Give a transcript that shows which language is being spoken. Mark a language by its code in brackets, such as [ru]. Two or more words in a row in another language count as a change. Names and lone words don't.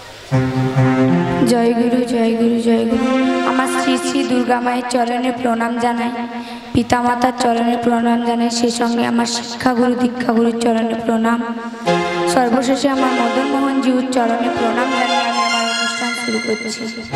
[bn] জয় গুরু জয় গুরু জয় গুরু। আমার শ্রী শ্রী দুর্গা মায়ের চরণে প্রণাম জানাই, পিতা মাতার চরণে প্রণাম জানাই, সেই সঙ্গে আমার শিক্ষাগুরু দীক্ষাগুরুর চরণে প্রণাম। সর্বশেষে আমার মদন মোহন জিউর চরণে প্রণাম জানিয়ে আমি আমার অনুষ্ঠান শুরু করছি।